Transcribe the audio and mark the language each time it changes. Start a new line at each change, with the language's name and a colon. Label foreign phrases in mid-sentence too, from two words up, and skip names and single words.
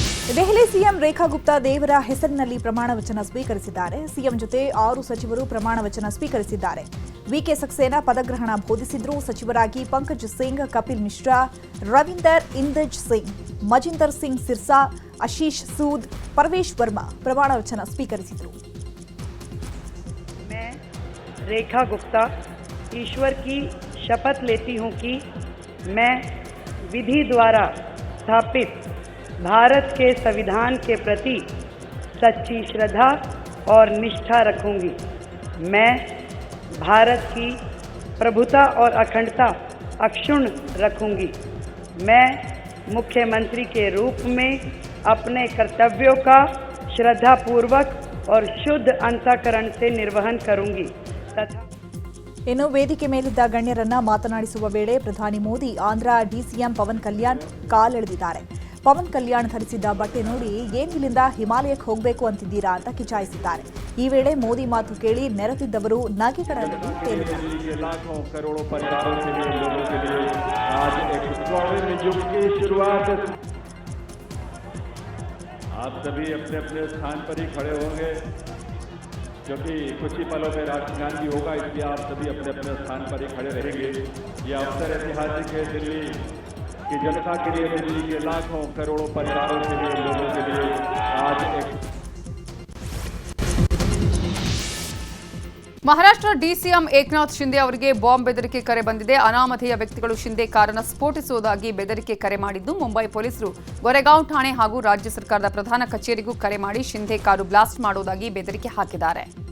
Kannada: ದೆಹಲಿ ಸಿಎಂ ರೇಖಾ ಗುಪ್ತಾ ದೇವರ ಹೆಸರಿನಲ್ಲಿ ಪ್ರಮಾಣ ವಚನ ಸ್ವೀಕರಿಸಿದ್ದಾರೆ. ಸಿಎಂ ಜೊತೆ 6 ಸಚಿವರು ಪ್ರಮಾಣ ವಚನ ಸ್ವೀಕರಿಸಿದ್ದಾರೆ. ವಿಕೆ ಸಕ್ಸೇನಾ ಪದಗ್ರಹಣ ಬೋಧಿಸಿದ್ರು. ಸಚಿವರಾಗಿ ಪಂಕಜ್ ಸಿಂಗ್, ಕಪಿಲ್ ಮಿಶ್ರಾ, ರವೀಂದರ್ ಇಂದಜ್ ಸಿಂಗ್, ಮಜಿಂದರ್ ಸಿಂಗ್ ಸಿರ್ಸಾ, ಆಶೀಶ್ ಸೂದ್, ಪರವೇಶ್ ವರ್ಮಾ ಪ್ರಮಾಣ ವಚನ ಸ್ವೀಕರಿಸಿದರು.
Hindi: मैं रेखा गुप्ता ईश्वर की शपथ लेती हूं कि मैं विधि द्वारा स्थापित भारत के संविधान के प्रति सच्ची श्रद्धा और निष्ठा रखूंगी। मैं भारत की प्रभुता और अखंडता अक्षुण्ण रखूंगी। मैं मुख्यमंत्री के रूप में अपने कर्तव्यों का श्रद्धापूर्वक और शुद्ध अंतःकरण से निर्वहन करूंगी तथा
Kannada: ಇನ್ನು ವೇದಿಕೆ ಮೇಲಿದ್ದ ಗಣ್ಯರನ್ನ ಮಾತನಾಡಿಸುವ ವೇಳೆ ಪ್ರಧಾನಿ ಮೋದಿ ಆಂಧ್ರ ಡಿಸಿಎಂ ಪವನ್ ಕಲ್ಯಾಣ್ ಕಾಲೆಳೆದಿದ್ದಾರೆ. ಪವನ್ ಕಲ್ಯಾಣ್ ಧರಿಸಿದ್ದ ಬಟ್ಟೆ ನೋಡಿ ಏನ್ ಇಲ್ಲಿಂದ ಹಿಮಾಲಯಕ್ಕೆ ಹೋಗಬೇಕು ಅಂತಿದ್ದೀರಾ ಅಂತ ಕಿಚಾಯಿಸಿದ್ದಾರೆ. ಈ ವೇಳೆ ಮೋದಿ ಮಾತು ಕೇಳಿ ನೆರೆದಿದ್ದವರು ನಗೆಗಳನ್ನು ತೇಲಿದ್ದಾರೆ.
Hindi: आप सभी अपने अपने स्थान पर ही खड़े होंगे क्योंकि कुछ ही पलों में राष्ट्रगान भी होगा, इसलिए आप सभी अपने अपने स्थान पर ही खड़े रहेंगे। ये अवसर ऐतिहासिक है दिल्ली की जनता के लिए, दिल्ली के लाखों करोड़ों परिवारों के लिए, लोगों के लिए आज एक
Kannada: ಮಹಾರಾಷ್ಟ್ರ ಡಿಸಿಎಂ ಏಕನಾಥ್ ಶಿಂದೆ ಅವರಿಗೆ ಬಾಂಬ್ ಬೆದರಿಕೆ ಕರೆ ಬಂದಿದೆ. ಅನಾಮಧೇಯ ವ್ಯಕ್ತಿಗಳು ಶಿಂದೆ ಕಾರನ್ನು ಸ್ಫೋಟಿಸುವುದಾಗಿ ಬೆದರಿಕೆ ಕರೆ ಮಾಡಿದ್ದು, ಮುಂಬೈ ಪೊಲೀಸರು ಗೊರೆಗಾಂವ್ ಠಾಣೆ ಹಾಗೂ ರಾಜ್ಯ ಸರ್ಕಾರದ ಪ್ರಧಾನ ಕಚೇರಿಗೂ ಕರೆ ಮಾಡಿ ಶಿಂದೆ ಕಾರು ಬ್ಲಾಸ್ಟ್ ಮಾಡುವುದಾಗಿ ಬೆದರಿಕೆ ಹಾಕಿದ್ದಾರೆ.